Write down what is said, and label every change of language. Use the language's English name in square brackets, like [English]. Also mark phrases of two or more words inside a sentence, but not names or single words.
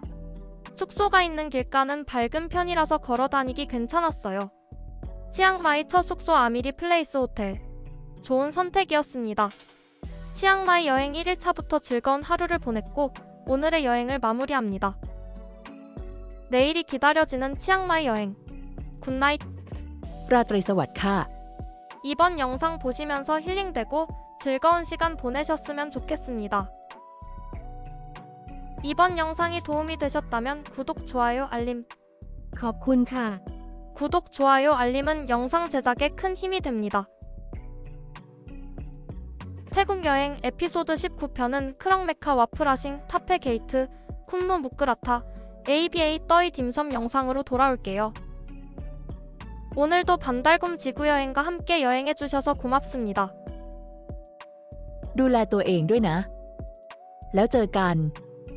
[Korean] 숙소가 있는 길가는 밝은 편이라서 걸어 다니기 괜찮았어요. 치앙마이 첫 숙소 아미리 플레이스 호텔. 좋은 선택이었습니다. 치앙마이 여행 1일차부터 즐거운 하루를 보냈고 오늘의 여행을 마무리합니다. 내일이 기다려지는 치앙마이 여행. 굿나잇. [Thai] ราตรีสวัสดิ์ค่ะ [Korean] 이번 영상 보시면서 힐링되고 즐거운 시간 보내셨으면 좋겠습니다. 이번 영상이 도움이 되셨다면 구독, 좋아요, 알림. [Thai] ขอบคุณค่ะ [Korean] 구독, 좋아요, 알림은 영상 제작에 큰 힘이 됩니다. 태국 여행 에피소드 19편은 크랑메카 와프라싱, 타페 게이트, 쿤무 무크라타, ABA 떠이 딤섬 영상으로 돌아올게요. 오늘도 반달곰 지구여행과 함께 여행해주셔서 고맙습니다. [Thai] ดูแลตัวเองด้วยนะ แล้วเจอกัน